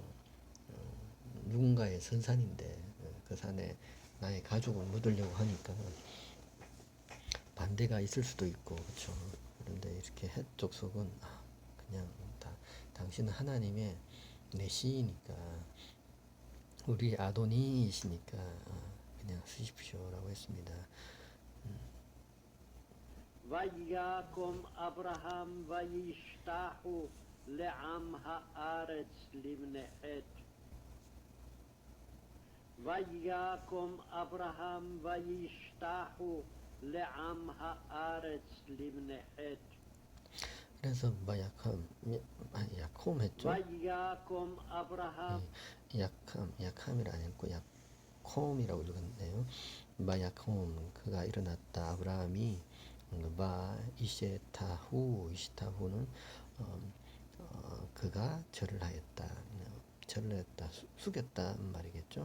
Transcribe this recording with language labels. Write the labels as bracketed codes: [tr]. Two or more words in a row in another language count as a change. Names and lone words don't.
[ko] 누군가의 선산인데 그 산에 나의 가족을 묻으려고 하니까 반대가 있을 수도 있고 그렇죠. 그런데 이렇게 헷 족속은 그냥 당신은 하나님의 내 시이니까 우리 아도니이시니까 그냥 쓰십시오라고 했습니다. [he] ויקום אברהם וישתחו לעם הארץ לבני חת. ויקום אברהם וישתחו לעם הארץ לבני חת. [ko] 그래서 야콤 했죠. [he] ויקום אברהם [ko] 야캄이라 안 했고 야콤이라고 읽었네요. 마야콤 그가 일어났다. 아브라함이 이시타후는 그가 절을 하였다. 절을 했다. 숙였다 말이겠죠.